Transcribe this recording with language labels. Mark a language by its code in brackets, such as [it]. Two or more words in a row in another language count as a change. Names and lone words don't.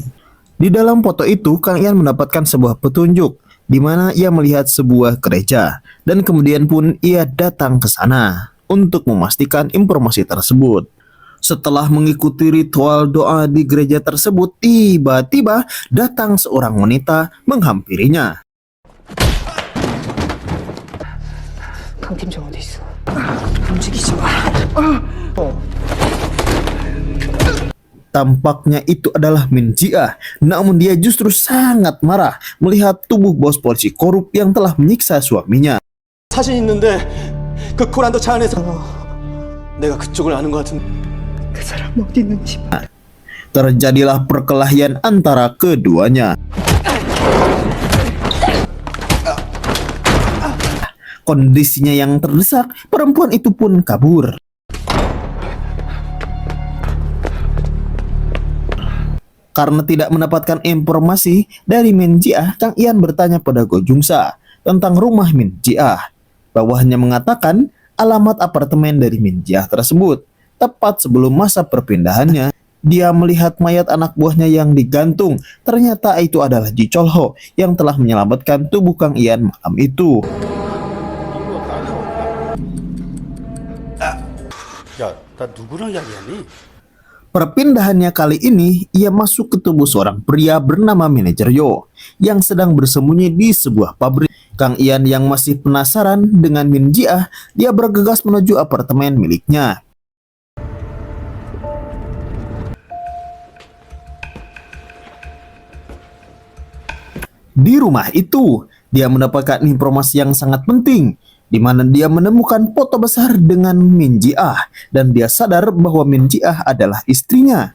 [id] Di dalam foto itu, Kang Ian mendapatkan sebuah petunjuk di mana ia melihat sebuah gereja dan kemudian pun ia datang ke sana. untuk memastikan informasi tersebut. Setelah mengikuti ritual doa di gereja tersebut, tiba-tiba datang seorang wanita menghampirinya. [ko] 강팀장 어디 있어? 움직이지 마. [id] Tampaknya itu adalah Min Ji-ah, namun dia justru sangat marah melihat tubuh bos polisi korup yang telah menyiksa suaminya. [ko] 사진 있는데 그 코란도 차 안에서 내가 그쪽을 아는 것 같은. 그 사람 어디 있는지. [id] Terjadilah perkelahian antara keduanya. Kondisinya yang terdesak, perempuan itu pun kabur. Karena tidak mendapatkan informasi dari Min Ji-ah, Kang Ian bertanya pada Go Jung-sa tentang rumah Min Ji-ah. Bawahnya mengatakan alamat apartemen dari Min Ji-ah tersebut. Tepat sebelum masa perpindahannya, dia melihat mayat anak buahnya yang digantung. Ternyata itu adalah Ji Chol-ho yang telah menyelamatkan tubuh Kang Ian malam itu. [ko] 야, 나 누구랑 이야기하니? [id] Perpindahannya kali ini, ia masuk ke tubuh seorang pria bernama Manajer Yo yang sedang bersembunyi di sebuah pabrik. Kang Ian yang masih penasaran dengan Min Ji-ah, dia bergegas menuju apartemen miliknya. Di rumah itu, dia mendapatkan informasi yang sangat penting, di mana dia menemukan foto besar dengan Min Ji-ah dan dia sadar bahwa Min Ji-ah adalah istrinya.